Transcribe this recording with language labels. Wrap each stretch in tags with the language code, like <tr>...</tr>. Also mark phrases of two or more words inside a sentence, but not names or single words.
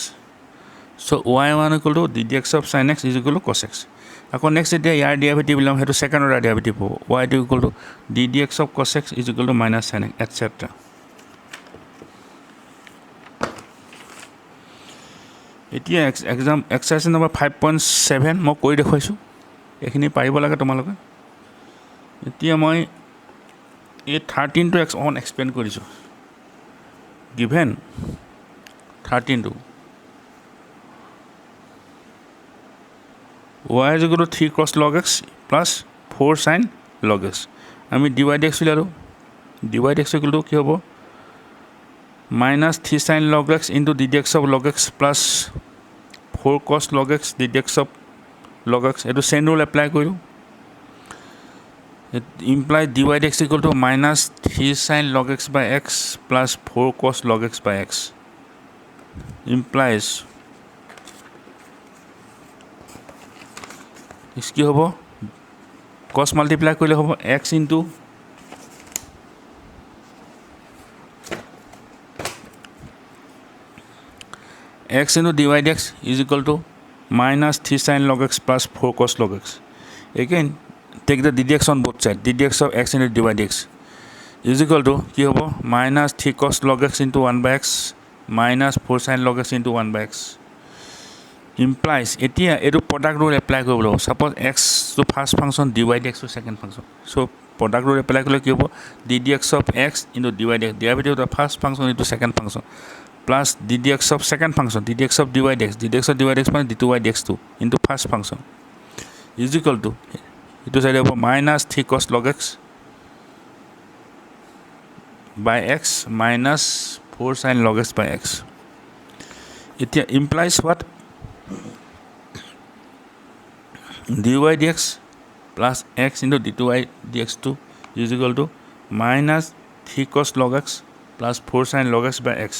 <en>So y1 equal to ddx of sin x is equal to cos x. Now next is the derivative will have to second order derivative. Y2 equal to ddx of cos x is equal to minus sin x, etc.</en> <as>এতিয়া</as> <en>exercise number 5.7</en> <as>মই কৰি দেখুৱাইছোঁ, এইখিনি পাৰিব লাগে তোমালোকে. এতিয়া মই এই</as> <en>13 to x on explain</en> <as>কৰিছোঁ.</as> <en>Given 13 to y is equal to 3 cos log x plus 4 sin log x.</en> <as>আমি</as> <en>dy dx</en> <as>উলিয়ালোঁ.</as> <en>dy dx equal to</en> <as>কি হ'ব?</as> <en>minus 3 sin log x into ddx of log x plus 4 cos log x ddx of log x.</en> <as>এইটো</as> <en>chain rule apply</en> <as>কৰিলোঁ.</as> <en>It implies dy dx equal to minus 3 sin log x by x plus 4 cos log x by x.</en> <as>Implies কি হ'ব?</as> <en>cos</en> <as>মাল্টিপ্লাই কৰিলে হ'ব</as> <en>x into dy dx is equal to minus 3 sin log x plus 4 cos log x. Again, take the ddx on both sides. ddx of x into dy dx is equal to</en> <as>কি হ'ব?</as> <en>minus 3 cos log x into 1 by x minus 4 sin log x into 1 by x.</en> <as>Implies এতিয়া এইটো</as> <en>product rule apply</en> <as>কৰিব লাগিব.</as> <en>Suppose x to first function, dy dx to second function. So product rule apply</en> <as>কৰিলে কি হ'ব?</as> <en>ddx of x into dy dx, derivative of the first function into second function, plus ddx of second function, ddx of dy dx, ddx of dy dx minus d2y dx2 into first function is equal to</en> <as>এইটো চাইডে হ'ব</as> <en>minus 3 cos log x by x minus 4 sin log x by x. এতিয়া implies what? dy dx plus x into d2y dx2 is equal to minus 3 cos log x plus 4 sin log x by x.</en>